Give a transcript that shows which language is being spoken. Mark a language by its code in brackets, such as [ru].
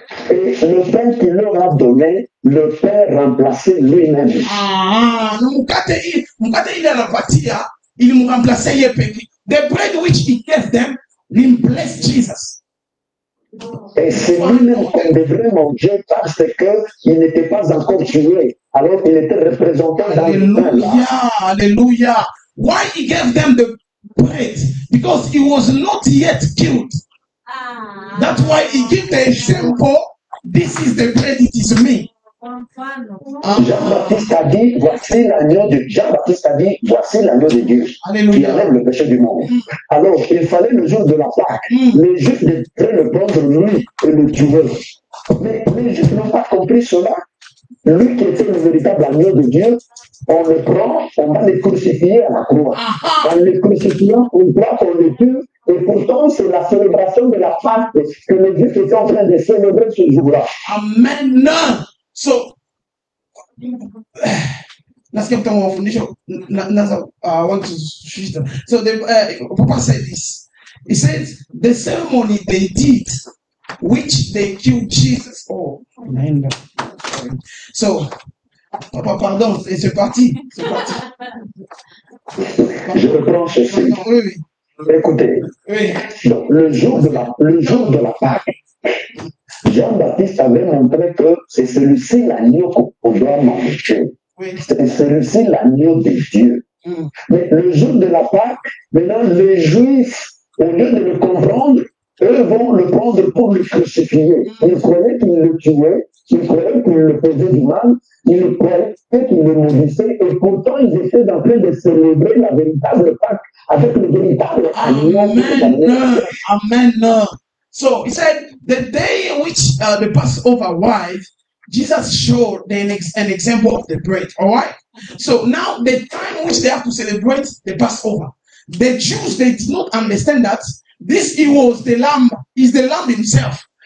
[fr] Et le pain qu'il leur a donné, le Père remplaçait lui-même. [sw] Mkate [fr] il [sw] anapatia, [fr] il me remplaçait [sw] yeye peke. [en] The bread which he gave them replaced Jesus. [fr] Et c'est lui-même qu'on devrait manger parce qu'il n'était pas encore tué. Alors il était représenté dans le pain. Hallelujah. [en] Why he gave them the bread? Because he was not yet killed. That's why he gave the example. This is the bread, it is me. [fr] Jean-Baptiste a dit, voici l'agneau de Jean-Baptiste a dit, voici l'agneau de Dieu qui Alléluia. enlève le péché du monde. Alors, il fallait le jour de la Pâque, les Juifs devaient le prendre lui et le tuer. Mais les Juifs n'ont pas compris cela. Lui qui était le véritable agneau de Dieu, on le prend, on va le crucifier à la croix. En le crucifiant, on croit qu'on le tue, et pourtant c'est la célébration de la Pâque que les Juifs étaient en train de célébrer ce jour-là. Amen. [en] So, let's get to foundation. I want to switch them. So, Papa said this. He said the ceremony they did, which they killed Jesus. Oh, man. So, Papa, pardon, [fr] c'est parti. C'est parti. Je reprends ceci. Oui, oui. Écoutez, Oui. donc, le jour de la Pâque, Jean-Baptiste avait montré que c'est celui-ci l'agneau qu'on doit manger. Oui. C'est celui-ci l'agneau de Dieu. Mais le jour de la Pâque, maintenant les Juifs, au lieu de le comprendre, eux vont le prendre pour le crucifier. Ils croyaient qu'ils le tuaient, ils croyaient qu'ils le faisaient du mal, ils croyaient qu'ils le maudissaient, et pourtant ils étaient en train de célébrer la véritable Pâque avec le véritable agneau. Amen. Amen. [en] So he said, the day in which the Passover arrived, Jesus showed an example of the bread. All right. So now the time in which they have to celebrate the Passover, the Jews, they did not understand that this he was the lamb, is the lamb himself.